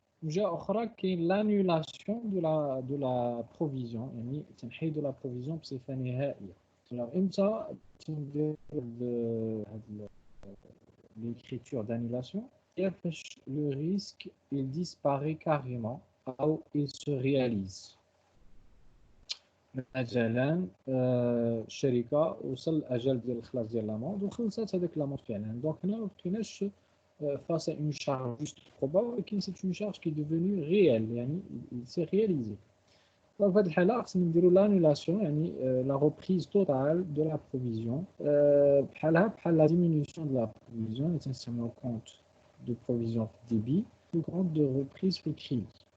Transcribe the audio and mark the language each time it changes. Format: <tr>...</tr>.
<ar>جهة أخرى كاين</ar> <fr>l'annulation de la provision،</fr> <ar>يعني تنحيد la provision بصفة نهائية.</ar> <fr>Alors</fr> <ar>إمتى تندير هاد</ar> <fr>l'écriture d'annulation؟ Le risque il disparaît carrément ou il se réalise.</fr> <ar>مثلا الشركه وصل الاجل ديال الخلاص ديال لاموند وخلصات هذاك لاموند فعلا. دونك هنا ما بقيناش</ar> <fr>face à une charge juste probable, mais c'est une charge qui est devenue réelle,</fr> <ar>يعني</ar> <fr>il s'est réalisé. Donc, dans ce cas-là, on va l'annulation, la reprise totale de la provision. La diminution de la provision, c'est le compte de provision débit, le compte de reprise pour crédit.</fr>